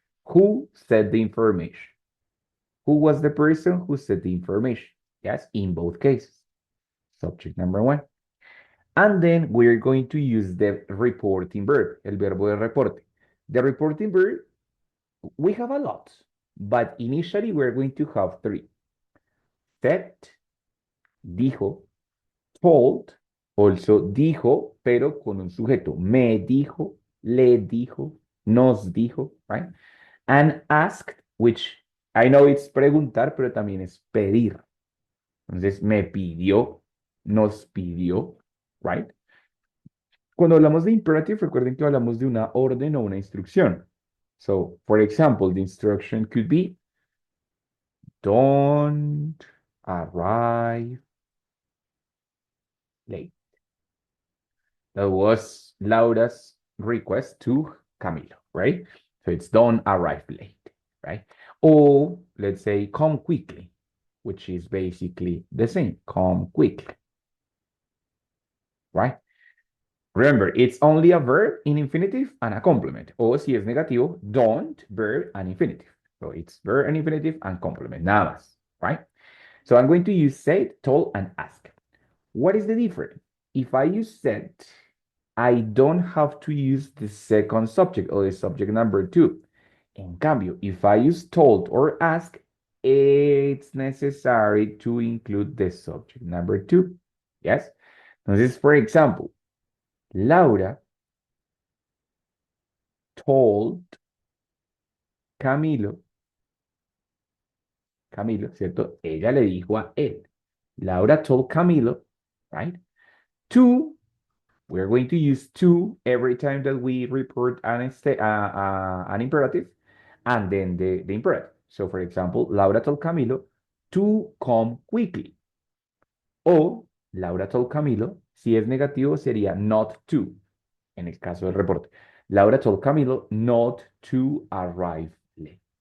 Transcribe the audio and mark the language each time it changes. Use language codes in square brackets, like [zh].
[en] Who said the information? Who was the person who said the information? Yes, in both cases. Subject number one. And then we're going to use the reporting verb, [es] el verbo de reporte. [en] The reporting verb, we have a lot, but initially we're going to have three. [es] Said, dijo, told, also dijo, pero con un sujeto. Me dijo, le dijo, nos dijo, right? [en] And asked, which I know it's preguntar, [es] pero también es pedir. Entonces, me pidió, nos pidió, right? Cuando hablamos de imperative, recuerden que hablamos de una orden o una instrucción. [en] So, for example, the instruction could be, don't arrive late. That was Laura's request to Camilo, right? So it's don't arrive late, right? Or let's say come quickly, which is basically the same, come quickly, right? Remember, it's only a verb in infinitive and a complement. [es] O si es negativo, [en] don't, verb and infinitive. So it's verb and infinitive and complement, [es] nada más, [en] right? So I'm going to use said, told, and ask. What is the difference? If I use said, I don't have to use the second subject or the subject number two. [es] En cambio, [en] if I use told or ask, it's necessary to include the subject number two. Yes? Entonces, for example, Laura told Camilo, ¿cierto? [es] Ella le dijo a él. [en] Laura told Camilo, right? To, we're going to use to every time that we report an imperative and then the imperative. So, for example, Laura told Camilo to come quickly. [es] O [en] Laura told Camilo, [es] si es negativo sería [en] not to, [es] en el caso del reporte. [en] Laura told Camilo not to arrive late.